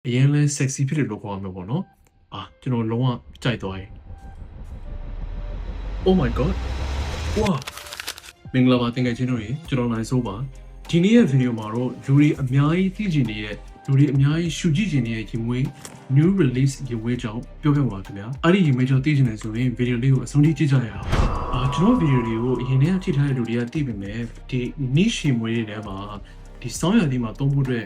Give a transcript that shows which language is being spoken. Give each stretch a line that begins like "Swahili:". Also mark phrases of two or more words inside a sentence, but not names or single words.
Burmese: အရင်လဲ sexy ဖြစ်တယ်လို့ခေါ်ရမှာပေါ့နော်ကျွန်တော်လုံးဝကြိုက်သွားရင်
English: Oh my god wow
Burmese: မင်္ဂလာပါတင်ငယ်ချင်းတို့ရေကျွန်တော်နိုင်ဆိုးပါဒီနေ့ရဲ့ဗီဒီယိုမှာတော့လူတွေအများကြီးသိကျင်နေတဲ့လူတွေအများကြီးရှုကြည့်ကျင်နေတဲ့ရင်မွေး
English: new release
Burmese: ရင်မွေး ကြောင့်ပြောပြပါခင်ဗျာအဲ့ဒီရင်မွေးကြောင့်သိကျင်နေဆိုရင်ဗီဒီယိုလေးကိုအဆုံးထိကြည့်ကြရအောင်ကျွန်တော်ဗီဒီယိုလေးကိုအရင်ကကြည့်ထားတဲ့လူတွေကသိပေမဲ့ဒီ niche ရင်မွေးတွေထဲမှာဒီဆောင်းရာသီမှာသုံးဖို့အတွက်